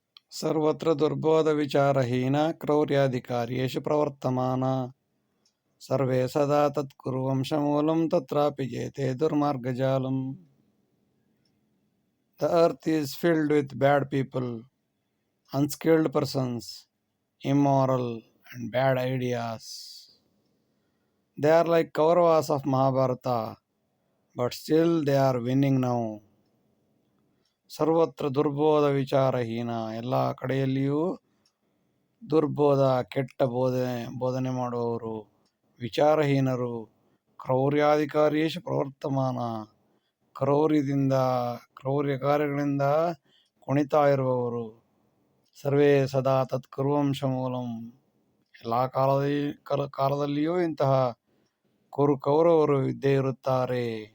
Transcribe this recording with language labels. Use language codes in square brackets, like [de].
[sa] ಸರ್ವತ್ರ ದುರ್ಬೋಧವಿಚಾರಹೀನ ಕ್ರೌರ್ಯಾಧಿಕಾರ್ಯೇಷು ಪ್ರವರ್ತಮಾನ ಸರ್ವೇ ಸದಾ ತತ್ಕುರ್ವಂಶಮೂಲಂ ತತ್ರಾಪಿ ಜೇತೆ ದುರ್ಮಾರ್ಗಜಾಲಂ. [en] The earth is filled with bad people, unskilled persons, immoral and bad ideas. They are like Kauravas of Mahabharata, but still they are winning now. [sa] ಸರ್ವತ್ರ ದುರ್ಬೋಧ ವಿಚಾರಹೀನ, [kn] ಎಲ್ಲ ಕಡೆಯಲ್ಲಿಯೂ ದುರ್ಬೋಧ, ಕೆಟ್ಟ ಬೋಧನೆ ಮಾಡುವವರು, ವಿಚಾರಹೀನರು, [sa] ಕ್ರೌರ್ಯಾಧಿಕಾರಿಯೇಷು ಪ್ರವರ್ತಮಾನ, [kn] ಕ್ರೌರ್ಯ ಕಾರ್ಯಗಳಿಂದ ಕುಣಿತಾ ಇರುವವರು, [sa] ಸರ್ವೇ ಸದಾ ತತ್ಕುರ್ವಂಶ ಮೂಲಂ, [kn] ಎಲ್ಲ ಕಾಲದಲ್ಲಿಯೂ ಇಂತಹ ಕೌರವರು ಇದ್ದೇ ಇರುತ್ತಾರೆ.